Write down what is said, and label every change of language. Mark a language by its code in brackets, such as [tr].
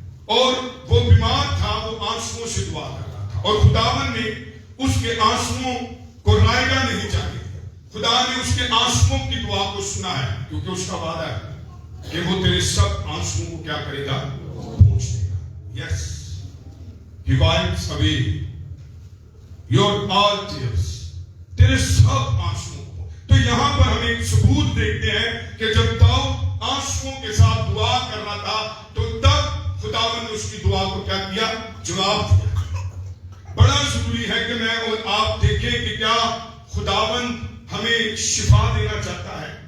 [ur] اور وہ بیمار تھا، وہ آنسوؤں سے دعا کر رہا تھا اور خداوند نے اس کے آنسوؤں کو رائگاں نہیں چاہیے. خدا نے اس کے آنسوؤں کی دعا کو سنا ہے کیونکہ اس کا وعدہ ہے کہ وہ تیرے سب آنسوؤں کو کیا کرے گا؟ پوچھ دے گا. [en] Yes, he wipes away your all tears. [ur] تیرے سب آنسوؤں کو. تو یہاں پر ہم ایک ثبوت دیکھتے ہیں کہ جب داؤد آنسوؤں کے ساتھ دعا کر رہا تھا تو تب خداوند نے اس کی دعا کو کیا کیا؟ جواب دیا. بڑا ضروری ہے کہ میں اور آپ دیکھیں کہ کیا خداوند ہمیں شفا دینا چاہتا ہے.